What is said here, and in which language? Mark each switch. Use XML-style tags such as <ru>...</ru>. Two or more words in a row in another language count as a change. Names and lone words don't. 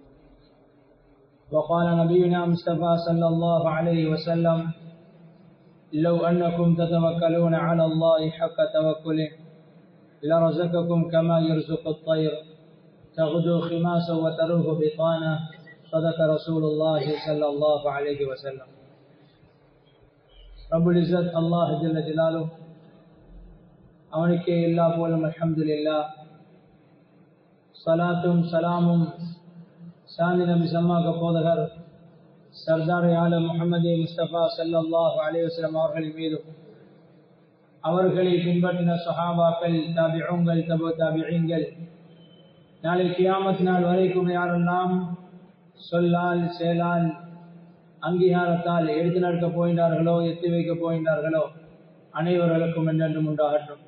<ar>وقال نبينا مصطفى صلى الله عليه وسلم: لو أنكم تتوكلون على الله حق توكله لرزقكم كما يرزق الطير تغدو خماسا وتروح بطانا. صدق رسول الله صلى الله عليه وسلم. رب العزة الله جل جلاله</ar> <ta>அவனுக்கே எல்லா புகழும்.</ta> <ar>அல்ஹம்துலில்லாஹ்.</ar> <ta>ஸலாத்தும் ஸலாமும் சாந்தி நபி சம்மாக போதகர் சர்தார் ஆலம் முஹம்மது முஸ்தபா</ta> <ar>صلى الله عليه وسلم</ar> <ta>அவர்களின் மீதும், அவர்களை பின்பற்றின சஹாபாக்கள், தாபிஊன்கள், தபு தாபிஈன்கள், நாளை கியாமத் நாள் வரைக்கும் யாரெல்லாம் சொல்லால் செயலால் அங்கீகாரத்தால் எடுத்து நடக்க போகின்றார்களோ, எத்தி வைக்க போகின்றார்களோ, அனைவர்களுக்கும் என்றென்றும் உண்டாகட்டும்.</ta>